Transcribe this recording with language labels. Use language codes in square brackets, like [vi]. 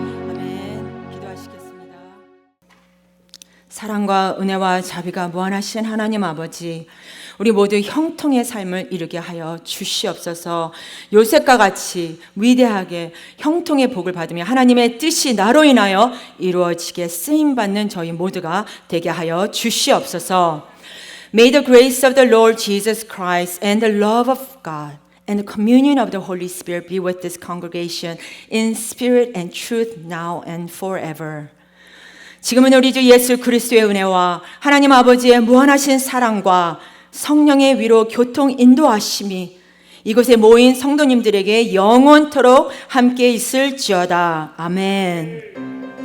[ko] 아멘. 기도하시겠습니다. 사랑과 은혜와 자비가 무한하신 하나님 아버지, 우리 모두 형통의 삶을 이루게 하여 주시옵소서. 요셉과 같이 위대하게 형통의 복을 받으며 하나님의 뜻이 나로 인하여 이루어지게 쓰임받는 저희 모두가 되게 하여 주시옵소서. [en] May the grace of the Lord Jesus Christ and the love of God and the communion of the Holy Spirit be with this congregation in spirit and truth now and forever. [ko] 지금은 우리 주 예수 그리스도의 은혜와 하나님 아버지의 무한하신 사랑과 성령의 위로 교통 인도하심이 이곳에 모인 성도님들에게 영원토록 함께 있을지어다. 아멘.